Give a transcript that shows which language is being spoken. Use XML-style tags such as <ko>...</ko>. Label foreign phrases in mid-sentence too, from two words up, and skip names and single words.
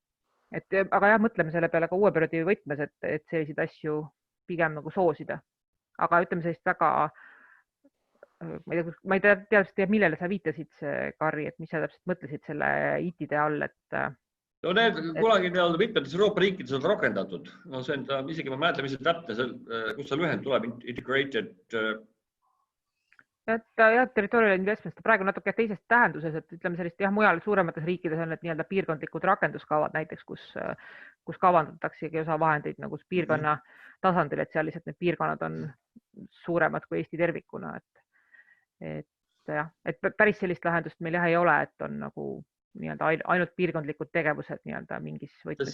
<et>Aga mõtleme selle peale ka uue perioodi võtmes, et selliseid asju pigem soosida. aga ütleme sellist väga, ma ei tea, millele sa viitasid, Karri, et mis sa täpselt mõtlesid selle IT-de all, et no need kunagi mitmetes Euroopa riikides on rakendatud. No see on, isegi ma mäletan, mis on täpne, kus see lühend tuleb,</et> <en>integrated. Territorial investments,</en> <et>praegu natuke teises tähenduses, et ütleme sellist mujal suuremates riikides on need nii-öelda piirkondlikud rakenduskavad näiteks, kus kavandataksegi osa vahendeid nagu piirkonna tasandil, et seal lihtsalt need piirkonnad on suuremad kui Eesti tervikuna. Et päris sellist lahendust meil ei ole, et on nagu ainult piirkondlikud tegevused mingis võtmes.</et>